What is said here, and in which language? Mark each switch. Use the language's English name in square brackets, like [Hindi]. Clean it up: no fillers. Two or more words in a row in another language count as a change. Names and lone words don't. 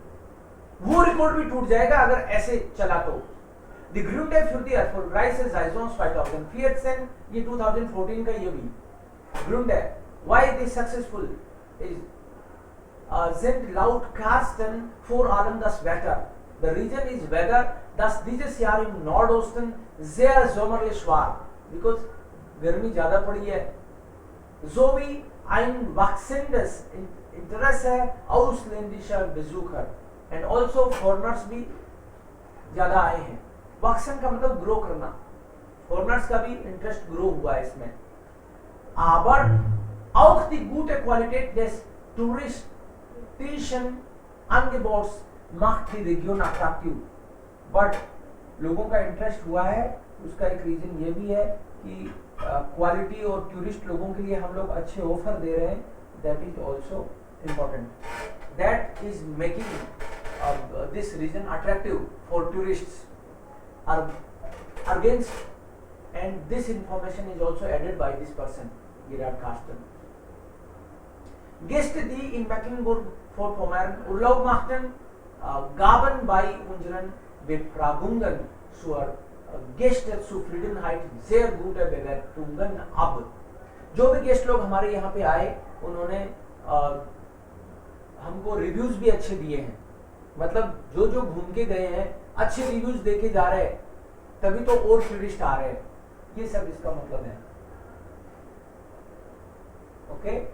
[Hindi] वो रिकॉर्ड भी टूट जाएगा अगर ऐसे चला तो। [German] Die Gründe für die erfolgreiche Saison 2014, [Hindi] ये 2014 का ये भी Gründe, [English] why it is successful [German] is sind laut Carsten vor allem das Wetter। [English] The reason is weather, [German] dass dieses Jahr im Nordosten sehr sommerlich war, [Hindi] because गर्मी ज्यादा पड़ी है, [German] sowie ein wachsendes Interesse ausländischer Besucher [English] and also foreigners [Hindi] भी ज्यादा आए हैं। wachsen का मतलब ग्रो करना, फॉरेनर्स का भी इंटरेस्ट ग्रो हुआ है इसमें. [German] Aber auch die gute Qualität des touristischen Angebots macht die Region attraktiv. [Hindi] But लोगों का इंटरेस्ट हुआ है, उसका एक रीजन ये भी है कि क्वालिटी और टूरिस्ट लोगों के लिए हम लोग अच्छे ऑफर दे रहे हैं. [English] that is also important. that is making this region attractive for tourists. Against, and this information is also added by this person, Gerhard Carsten. [German] Gäste, die in Mecklenburg-Vorpommern Urlaub machten, gaben bei unseren Befragungen zur Gästezufriedenheit sehr gute Bewertungen ab. [Hindi] जो भी गेस्ट लोग हमारे यहाँ पे आए, उन्होंने हमको रिव्यूज भी अच्छे दिए हैं. मतलब जो जो घूम के गए हैं अच्छे रिव्यूज देके जा रहे हैं, तभी तो और टूरिस्ट आ रहे हैं. ये सब इसका मतलब है. ओके.